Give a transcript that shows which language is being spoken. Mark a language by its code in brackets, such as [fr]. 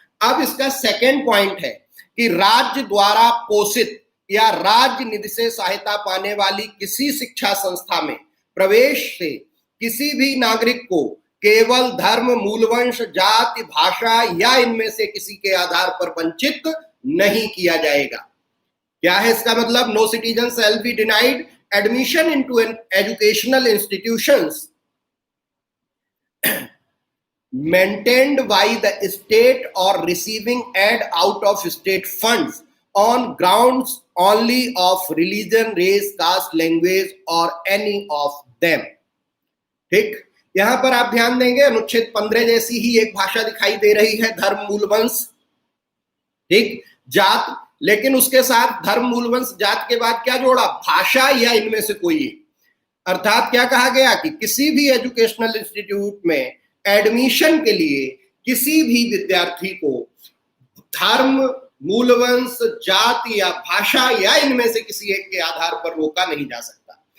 [hi] अब इसका second point है कि राज्य द्वारा पोषित या राज्य निधि से सहायता पाने वाली किसी शिक्षा संस्था में प्रवेश से किसी भी नागरिक को केवल धर्म, मूलवंश, जाति, भाषा या इनमें से किसी के आधार पर वंचित नहीं किया जाएगा। क्या है इसका मतलब? [en] No citizen shall be denied admission into an educational institutions maintained by the state or receiving aid out of state funds on grounds only of religion, race, caste, language or any of them। [hi] ठीक, यहां पर आप ध्यान देंगे अनुच्छेद 15 जैसी ही एक भाषा दिखाई दे रही है, धर्म, मूल वंश, ठीक, जात, लेकिन उसके साथ धर्म, मूल वंश, जात के बाद क्या जोड़ा? भाषा या इनमें से कोई एक। अर्थात क्या कहा गया कि किसी भी एजुकेशनल इंस्टीट्यूट में एडमिशन के लिए किसी भी विद्यार्थी को धर्म, मूलवंश, जाति या भाषा या इनमें से किसी एक के आधार पर रोका नहीं जा सकता।